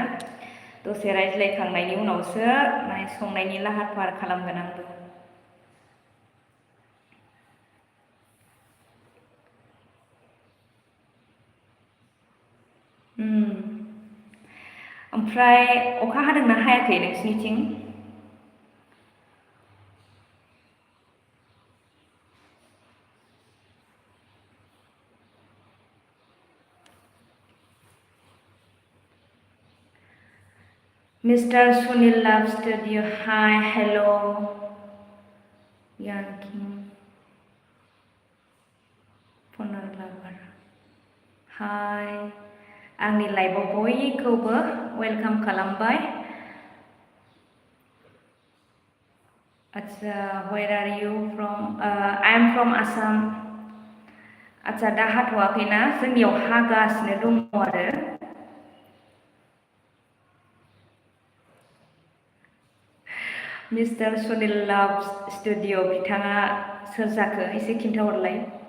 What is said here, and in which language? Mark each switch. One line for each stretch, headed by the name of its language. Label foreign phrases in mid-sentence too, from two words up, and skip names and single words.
Bodo: दसे रायज्लायखांनायनि उनावसो माने संनायनि लाहार फाहार खालामगोन आंबो। ओमफ्राय अखा हादोंना हायाखै नोंसिनिथिं?
English: Mr. Sunil Love Studio, hi, hello. Yanking, Ponar Lover, hi.
Bodo: आंनि लाइभआव बयखौबो वेलकाम खालामबाय। आच्छा,
English: where are you from? I am from Assam.
Bodo: आच्छा, दा हाथ'वाखैना? जोंनियाव हागासिनो दङ आरो। मिस्टार सुनिल लाभ स्टुडिअ बिथाङा सोर जाखो एसे खिन्थाहरलाय।